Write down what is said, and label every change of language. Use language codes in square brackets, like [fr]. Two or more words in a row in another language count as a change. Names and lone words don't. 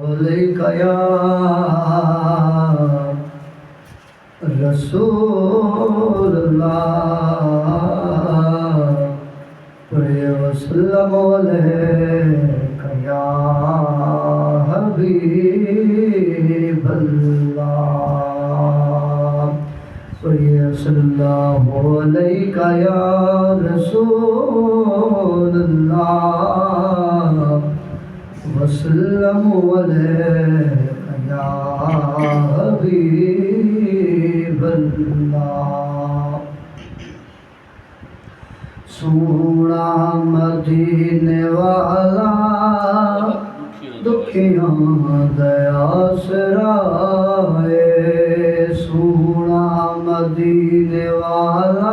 [ar] عليك يا رسول الله وسلم عليك يا حبيب الله صلى الله عليك يا رسول الله وسلم عليك يا حبيب الله. [pa] سوہنا مدینے والا دکھیاں دیا سہارے، سوہنا مدینے والا